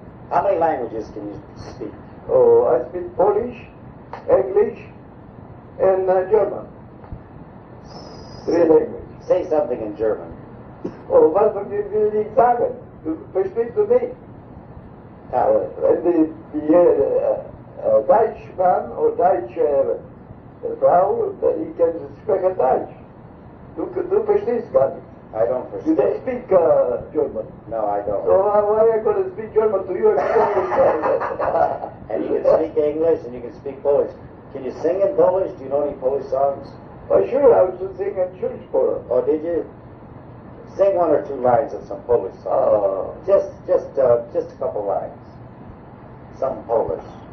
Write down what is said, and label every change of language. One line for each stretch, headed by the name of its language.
English: How many languages can you speak? Oh, I speak Polish, English, and German. 3 languages. Say something in German.
German: Oh, was will ich sagen? Du verstehst du nicht? Wenn die Deutschmann oder deutsche Frau, die kann sprechen Deutsch. Du verstehst gar nicht.
English: I don't You don't understand. speak German. No, I don't. So why are you going to speak German to you if you don't understand? And you can speak English and you can speak Polish. Can you sing in Polish? Do you know any Polish songs? Oh, sure, I was singing church for her. Oh, did you? Sing one or two lines of some Polish song. Just a couple lines. Some Polish.